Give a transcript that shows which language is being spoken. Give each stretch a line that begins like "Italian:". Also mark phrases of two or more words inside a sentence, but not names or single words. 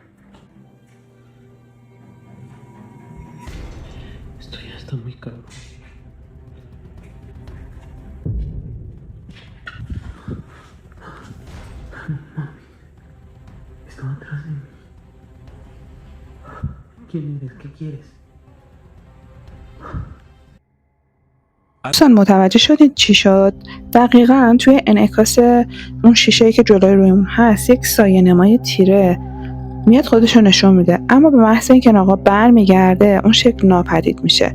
Spanish: Esto ya está muy cabrón. Estaba atrás de mí. ¿Quién eres? ¿Qué quieres?
Persian: دوستان متوجه شدید چی شد؟ دقیقاً توی انعکاس اون شیشه‌ای که جلوی روی اون هست یک سایه نمای تیره میاد خودشو نشون میده، اما به محض اینکه آقا برمیگرده اون شکل ناپدید میشه.